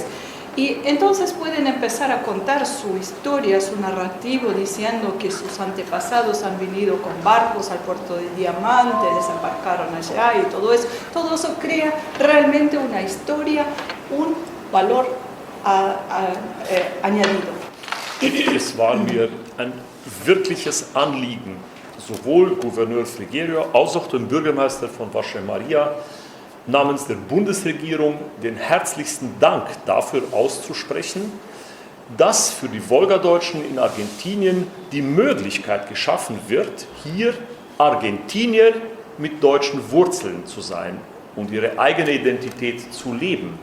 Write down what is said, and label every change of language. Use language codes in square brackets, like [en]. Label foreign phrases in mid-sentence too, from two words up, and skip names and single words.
[es] Y entonces pueden empezar a contar su historia, su narrativo, diciendo que sus antepasados han venido con barcos al puerto de Diamante, desembarcaron allá y todo eso. Todo eso crea realmente una historia, un valor añadido. [de] Es war mir ein wirkliches Anliegen, sowohl Gouverneur Frigerio als auch dem Bürgermeister von Wasche Maria namens der Bundesregierung den herzlichsten Dank dafür auszusprechen, dass für die Wolgadeutschen in Argentinien die Möglichkeit geschaffen wird, hier Argentinier mit deutschen Wurzeln zu sein und ihre eigene Identität zu leben.